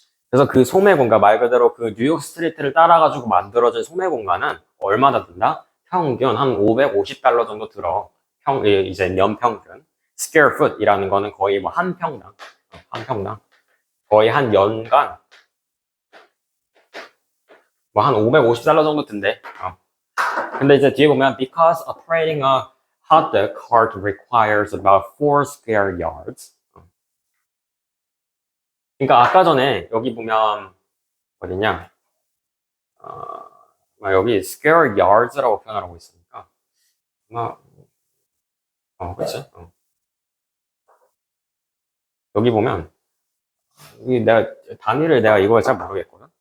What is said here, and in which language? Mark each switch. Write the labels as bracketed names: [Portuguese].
[Korean] 그래서 그 소매 공간 말 그대로 그 뉴욕 스트리트를 따라가지고 만들어진 소매 공간은 얼마나 든다? 평균 한 550달러 정도 들어. 이제 연평균. square foot이라는 거는 거의 뭐 한 평당 거의 한 연간 뭐 한 550달러 정도 든대. 근데 이제 뒤에 보면 [English] because operating a hot dog cart requires about 4 square yards. [Korean] 그러니까 아까 전에 여기 보면 어디냐? 여기 square yards라고 표현을 하고 있으니까 그렇지? 여기 보면 내가 단위를 내가 이걸 잘 모르겠거든.